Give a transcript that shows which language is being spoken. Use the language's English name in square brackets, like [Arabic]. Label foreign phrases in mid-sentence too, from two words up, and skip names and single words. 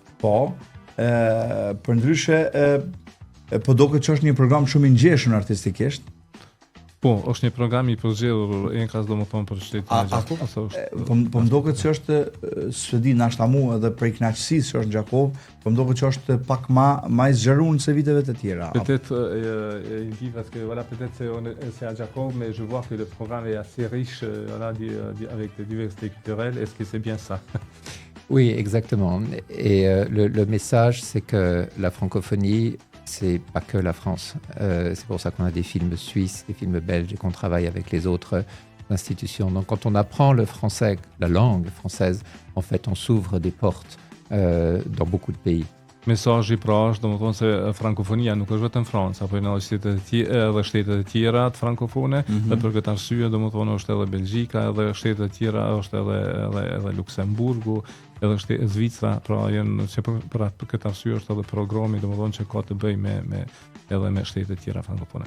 [Albanian] Po, për ndryshe po duket që është një program shumë I ngjeshur artistikisht. Po, është një program I përzgjedhur enkas domethënë për shtetin e Gjakovës. Po më duket që është s'e di nashta mua edhe për kënaqësisë që është në Gjakov, po më duket që është pak më I zgjeruar se viteve të tjera. [French] Peut-être il dit parce que voilà peut-être c'est à Jakov mais je vois que le programme est assez riche voilà avec des diversités culturelles. Est-ce que c'est bien ça? Oui, exactement. Et le message c'est que la francophonie c'est pas que la France. C'est pour ça qu'on a des films suisses, des films belges et qu'on travaille avec les autres institutions. Donc quand on apprend le français, la langue française, en fait on s'ouvre des portes dans beaucoup de pays. [Albanian] Mesazhi pra është domethënë se frankofonia nuk është vetëm Franca, por në shtetet e tjera të frankofone, dhe për këtë arsye domethënë është edhe Belgjika, edhe shtetet e tjera është edhe Luksemburgu, edhe Zvicra, pra janë që për këtë arsye është edhe programi domethënë që ka të bëjë me shtetet e tjera frankofone.